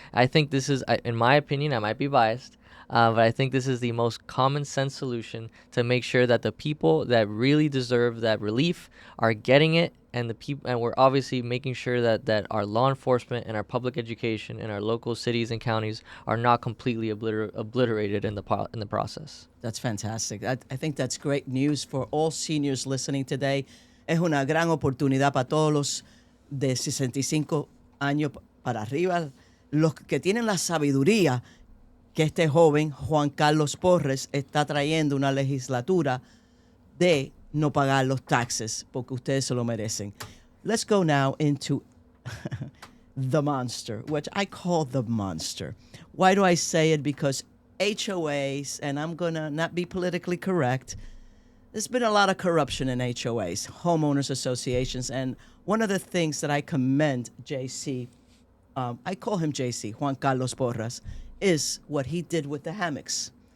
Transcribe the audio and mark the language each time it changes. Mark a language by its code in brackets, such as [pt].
[en] I think this is, in my opinion, I might be biased, but I think this is the most common sense solution to make sure that the people that really deserve that relief are getting it, and we're obviously making sure that our law enforcement and our public education in our local cities and counties are not completely obliterated in the process. That's fantastic. I think that's great news for all seniors listening today. [es] Es una gran oportunidad para todos los de 65 años para arriba, los que tienen la sabiduría que este joven Juan Carlos Porras está trayendo una legislatura de no pagar los taxes, porque ustedes se lo merecen. [en] Let's go now into the monster, which I call the monster. Why do I say it? Because HOAs, and I'm going to not be politically correct, there's been a lot of corruption in HOAs, homeowners associations, and one of the things that I commend JC, I call him JC, Juan Carlos Porras, is what he did with the hammocks.